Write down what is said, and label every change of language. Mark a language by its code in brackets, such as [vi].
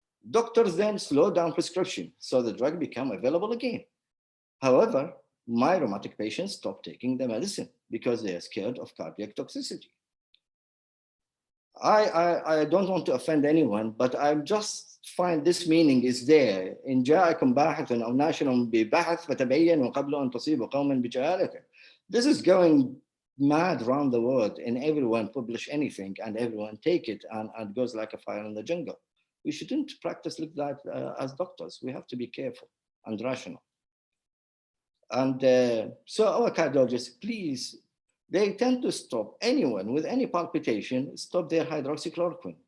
[en] Doctors then slowed down prescription, so the drug became available again. However, my rheumatic patients stopped taking the medicine because they are scared of cardiac toxicity. I don't want to offend anyone, but I just find this meaning is there. [ar] إن جاءكم باحث أو ناشر ببحث فتبينوا قبل أن تصيبوا قوما بجهالة. [en] This is going mad around the world, and everyone publish anything and everyone take it and goes like a fire in the jungle. We shouldn't practice like that as doctors. We have to be careful and rational. And so our cardiologists, please, they tend to stop anyone with any palpitation, stop their hydroxychloroquine.